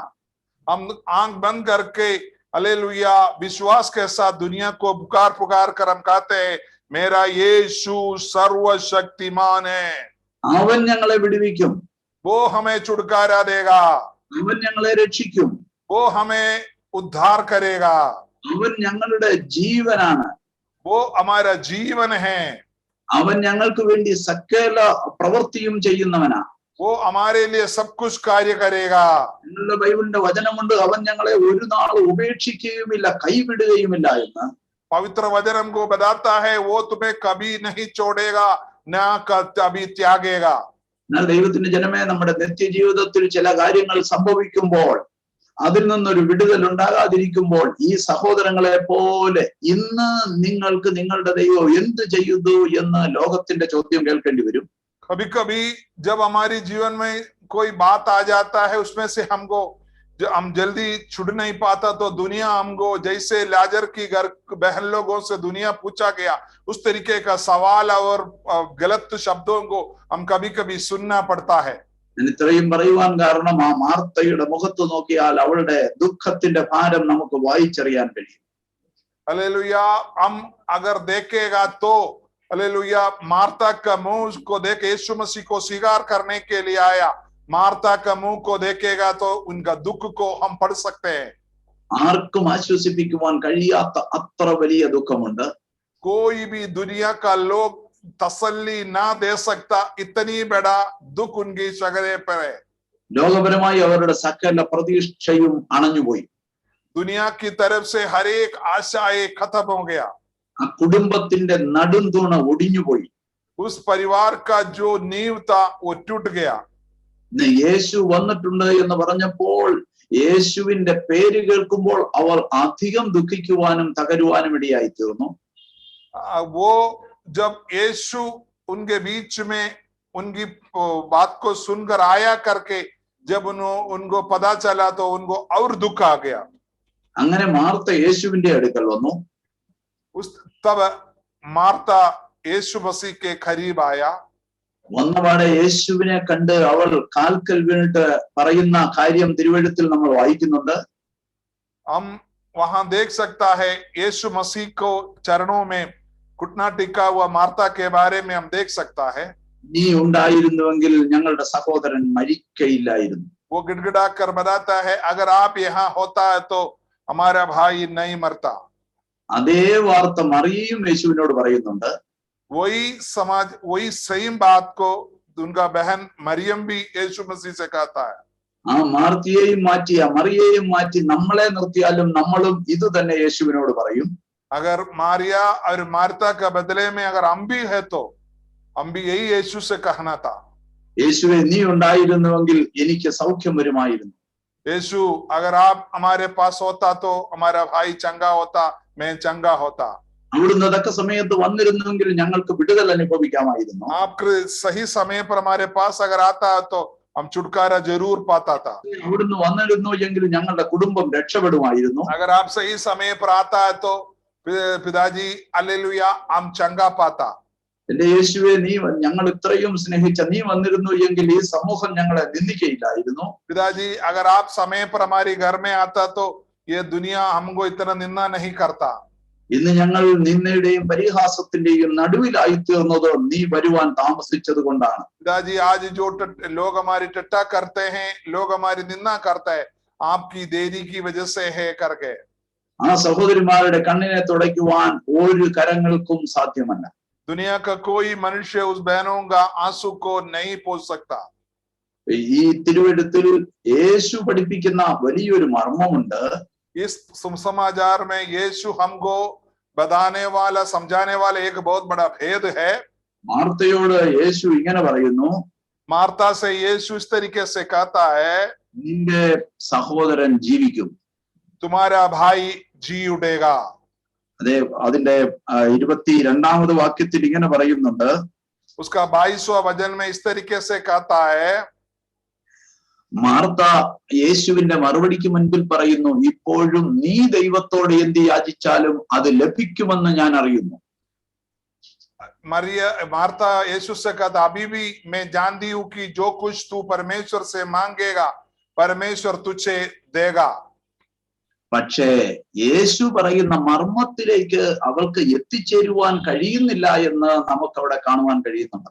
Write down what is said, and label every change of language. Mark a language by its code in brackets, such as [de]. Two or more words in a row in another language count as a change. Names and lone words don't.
[hi] हम आंख बंद करके हालेलुया विश्वास के साथ दुनिया को पुकार कर हम कहते हैं मेरा यीशु सर्वशक्तिमान है. [ml] അവൻ ഞങ്ങളെ വിടുവിക്കും. [hi] वो हमें छुटकारा देगा. [ml] അവൻ ഞങ്ങളെ രക്ഷിക്കും. [hi] वो हमें उद्धार करेगा. [ml] അവൻ ഞങ്ങളുടെ ജീവനാണ്. [hi] वो हमारा जीवन है. [ml] അവൻ ഞങ്ങൾക്ക് വേണ്ടി സകല പ്രവൃത്തിയും ചെയ്യുന്നവനാ. [hi] वो हमारे लिए सब कुछ कार्य करेगा. [ml] ഞങ്ങളുടെ ബൈബിളിന്റെ വചനമുണ്ട്, അവൻ ഞങ്ങളെ ഒരു നാളും ഉപേക്ഷിക്കുകയുമില്ല കൈവിടുകയുമില്ല എന്ന്. [hi] पवित्र वचन हमको बताता है वो तुम्हें कभी नहीं छोड़ेगा ना कभी त्यागेगा. [ml] എന്നാൽ ദൈവത്തിന്റെ ജനമേ, നമ്മുടെ നിത്യജീവിതത്തിൽ ചില കാര്യങ്ങൾ സംഭവിക്കുമ്പോൾ അതിൽ നിന്നൊരു വിടുതൽ ഉണ്ടാകാതിരിക്കുമ്പോൾ ഈ സഹോദരങ്ങളെ പോലെ ഇന്ന് നിങ്ങൾക്ക് നിങ്ങളുടെ ദൈവം എന്ത് ചെയ്യുന്നു എന്ന് ലോകത്തിന്റെ ചോദ്യം കേൾക്കേണ്ടി വരും. [hi] कभी कभी जब हमारी जीवन में कोई बात आ जाता है, उसमें से हमको हम जल्दी छुट नहीं पाता, तो दुनिया हमको जैसे लाजर की घर बहन लोगों से दुनिया पूछा गया, उस तरीके का सवाल और गलत शब्दों को हम कभी कभी सुनना पड़ता है. [ml] ഇത്രയും പറയുവാൻ കാരണം ആ മാർത്തയുടെ മുഖത്ത് നോക്കിയാൽ അവളുടെ ദുഃഖത്തിന്റെ ഭാരം നമുക്ക് വായിച്ചറിയാൻ കഴിയും. [hi] हालेलुया. हम अगर देखेगा तो हालेलुया, मार्ता का मुंह को देख यीशु मसीह को स्वीकार करने के लिए आया. मार्ता का मुंह को देखेगा तो उनका दुख को हम पढ़ सकते हैं. [ml] ആർക്കും ആശ്വസിപ്പിക്കുവാൻ കഴിയാത്ത അത്ര വലിയ ദുഃഖമുണ്ട്. [hi] कोई भी दुनिया का लोग तसल्ली ना दे सकता, इतनी बड़ा दुख उनकी चेहरे पर है. [ml] ലോകപരമായി അവരുടെ സകല പ്രതീക്ഷയും അണഞ്ഞുപോയി. [hi] दुनिया की तरफ से हर एक आशाएं खत्म हो गया. [ml] ആ കുടുംബത്തിന്റെ നടുംതൂണ് ഒടിഞ്ഞുപോയി. [hi] उस परिवार का जो नींव था वो टूट गया. [ml] യേശു വന്നിട്ടുണ്ട് എന്ന് പറഞ്ഞപ്പോൾ യേശുവിന്റെ പേര് കേൾക്കുമ്പോൾ അവർ അധികം ദുഃഖിക്കുവാനും തകരുവാനും ഇടയായി തീർന്നു. [hi] वो जब यीशु उनके बीच में उनकी बात को सुनकर आया करके जब उनको पता चला तो उनको और दुख आ गया. [ml] അങ്ങനെ മാർത്ത യേശുവിന്റെ അടുക്കൽ വന്നു. [hi] तब मार्ता यीशु मसीह के करीब आया. [ml] വന്നപാടെ യേശുവിനെ കണ്ട് അവൾ കാൽക്കൽ വീണിട്ട് പറയുന്ന കാര്യം തിരുവെഴുത്തിൽ നമ്മൾ വായിക്കുന്നുണ്ട്. [hi] हम वहां देख सकता है यीशु मसीह को चरणों में घुटना टिका हुआ मार्ता के बारे में हम देख सकता है. [ml] നീ ഉണ്ടായിരുന്നുവെങ്കിൽ ഞങ്ങളുടെ സഹോദരൻ മരിക്കയില്ലായിരുന്നു. [hi] वो गिड़गिड़ा कर बताता है, अगर आप यहाँ होता है तो हमारा भाई नहीं मरता. [ml] അതേ വാർത്ത മറിയയും യേശുവിനോട് പറയുന്നുണ്ട്. [hi] वही समाज वही सेम बात को उनका बहन मरियम भी यीशु मसीह से कहता है. [ml] ആ മാർത്തിയെയും മാറ്റി ആ മറിയയെയും മാറ്റി നമ്മളെ നിർത്തിയാലും നമ്മളും ഇത് തന്നെ യേശുവിനോട് പറയും. [hi] अगर मारिया और मार्ता का बदले में अगर हम भी है तो हम भी यही यीशु से कहना था. [ml] യേശുവെ നീ ഉണ്ടായിരുന്നുവെങ്കിൽ എനിക്ക് സൗഖ്യം വരുമായിരുന്നു. [hi] यीशु अगर आप हमारे पास होता तो हमारा भाई चंगा होता, मैं चंगा होता. [ml] അവിടുന്ന് തക്ക സമയത്ത് വന്നിരുന്നുവെങ്കിൽ ഞങ്ങൾക്ക് വിടുതൽ അനുഭവിക്കാമായിരുന്നു. [hi] आपके सही समय पर हमारे पास अगर आता तो हम छुटकारा जरूर पाता था. [ml] അവിടുന്ന് വന്നിരുന്നു എങ്കിൽ ഞങ്ങളുടെ കുടുംബം രക്ഷപ്പെടുമായിരുന്നു. [hi] अगर आप सही समय पर आता है तो पिताजी हालेलुया हम चंगा पाता. [ml] എന്റെ യേശുവെ നീ ഞങ്ങൾ ഇത്രയും സ്നേഹിച്ച നീ വന്നിരുന്നു എങ്കിൽ ഈ സമൂഹം ഞങ്ങളെ നിന്ദിക്കയില്ലായിരുന്നു. [hi] पिताजी अगर आप समय पर हमारे घर में आता तो ये दुनिया हमको इतना निंदा नहीं करता. [ml] ഇന്ന് ഞങ്ങൾ നിന്ദയുടെയും പരിഹാസത്തിന്റെയും നടുവിലായി തീർന്നത് നീ വരുവാൻ താമസിച്ചത് കൊണ്ടാണ്. [hi] पिताजी आज जो लोग हमारी टट्टा करते हैं, लोग हमारी निंदा करते हैं, आपकी देरी की वजह से है करके. [ml] ആ സഹോദരിമാരുടെ കണ്ണിനെ തുടയ്ക്കുവാൻ ഒരു കരങ്ങൾക്കും സാധ്യമല്ല. [hi] दुनिया का कोई मनुष्य उस बहनों का आंसू को नहीं पोंछ सकता. [ml] ഈ തിരുവെഴുത്തിൽ യേശു പഠിപ്പിക്കുന്ന വലിയൊരു മർമ്മമുണ്ട്. [hi] इस सुसमाचार में यीशु हमको बताने वाला समझाने वाला एक बहुत बड़ा भेद है. [ml] മാർത്തയോട് യേശു ഇങ്ങനെ പറയുന്നു, [hi] मार्ता से यीशु इस तरीके से कहता है, [ml] നിന്റെ സഹോദരൻ ജീവിക്കും. [hi] तुम्हारा भाई जी उठेगा. [ml] അതെ, അതിന്റെ 22ാമത് വാക്യത്തിൽ ഇങ്ങനെ പറയുന്നുണ്ട്. [hi] उसका 22वां वचन में इस तरीके से कहता है. [ml] മാർത്ത യേശുവിന്റെ മറുപടിക്ക് മുൻപിൽ പറയുന്നു, ഇപ്പോഴും നീ ദൈവത്തോട് എന്ത് യാചിച്ചാലും അത് ലഭിക്കുമെന്ന് ഞാൻ അറിയുന്നു. [hi] मार्ता यीशु से कहता, अभी भी मैं जानती हूं कि जो कुछ तू परमेश्वर से मांगेगा परमेश्वर तुझे देगा. [ml] പക്ഷേ യേശു പറയുന്ന മർമ്മത്തിലേക്ക് അവൾക്ക് എത്തിച്ചേരുവാൻ കഴിയുന്നില്ല എന്ന് നമുക്ക് അവിടെ കാണുവാൻ കഴിയുന്നുണ്ട്.